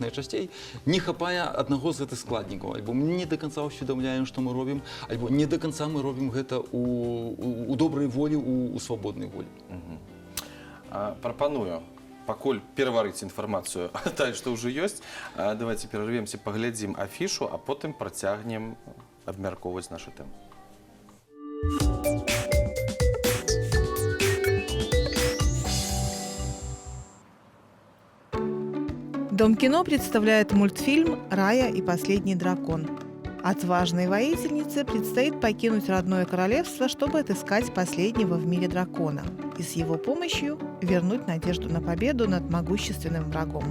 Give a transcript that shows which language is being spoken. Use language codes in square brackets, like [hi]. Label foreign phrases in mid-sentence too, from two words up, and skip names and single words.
[be] Найчасцей не хапае аднаго з гэтых складнікаў. Альбо мы не да канца ўсведамляем, што мы робім, альбо не да канца мы робім гэта у добрай волі, у свабоднай волі. Прапаную, пакуль пераварыць інфармацыю, тая, што ўжо ёсць, давайте перарвемся, паглядзім афішу, а потым працягнем абмяркоўваць нашу тэму. [ru] Дом кино представляет мультфильм «Рая и последний дракон». Отважной воительнице предстоит покинуть родное королевство, чтобы отыскать последнего в мире дракона и с его помощью вернуть надежду на победу над могущественным врагом.